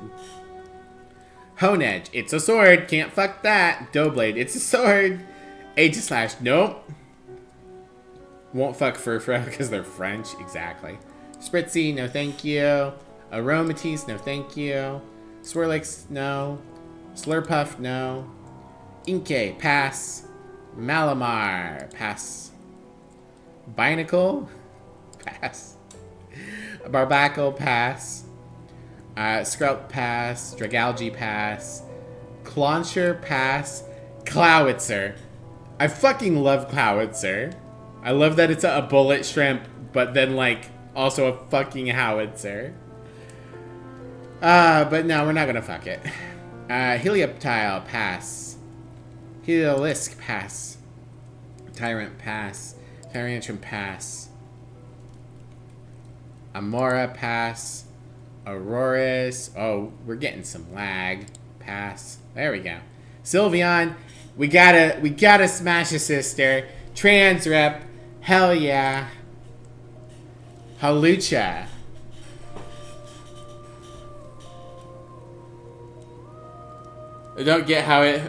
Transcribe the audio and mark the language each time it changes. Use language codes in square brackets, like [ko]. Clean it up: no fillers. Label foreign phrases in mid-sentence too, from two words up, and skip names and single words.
[en] Honedge. It's a sword. Can't fuck that. Doughblade. It's a sword. Aegislash. Nope. Won't fuck Furfrou because they're French. Exactly. Spritzy. No thank you. Aromatisse. No thank you. Swirlix. No. Slurpuff. No. Inkay. Pass. Malamar. Pass. Binacle. Pass. Barbacle, pass. Skrelp, pass. Dragalge, pass. Clauncher, pass. Clowitzer. I fucking love Clowitzer. I love that it's a bullet shrimp, but then, like, also a fucking howitzer. But no, we're not gonna fuck it. Helioptile, pass. Heliolisk, pass. Tyrant, pass. Tyrantrum, pass. Amora, pass. Auroris. Oh, we're getting some lag. Pass. There we go. Sylveon. We gotta smash a sister. Trans rep. Hell yeah. Halucha. I don't get how it...